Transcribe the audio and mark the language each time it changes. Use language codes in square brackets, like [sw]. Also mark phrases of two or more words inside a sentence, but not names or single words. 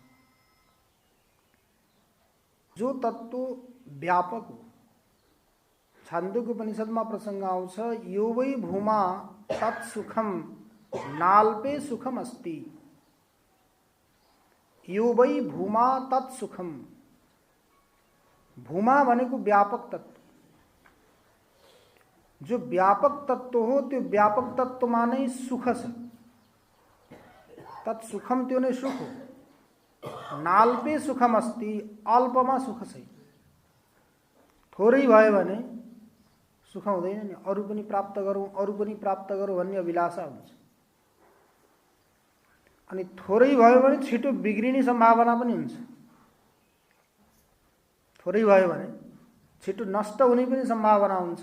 [ne] जो तत्व व्यापक हो। छान्दोग्योपनिषदमा प्रसंग आउँछ, [sa] यो वै भूमा तत्सुखम नाल्पे सुखम अस्ति। यो वै भूमा तत्सुखम। [ne] भूमा भनेको व्यापक तत्व। जो व्यापक तत्व हो त्यो व्यापक तत्वमा नै सुख छ। तत्सुखम त्यो नै सुख हो। [sa] नाल्पे सुखम अस्ति, [ne] अल्पमा सुख छैन। थोरै भयो भने सुख हुँदैन नि। अरु पनि प्राप्त गरौँ, अरु पनि प्राप्त गरौँ भन्ने अभिलाषा हुन्छ। अनि थोरै भयो भने छिटो बिग्रिने सम्भावना पनि हुन्छ। थोरै भयो भने छिटो नष्ट हुने पनि सम्भावना हुन्छ।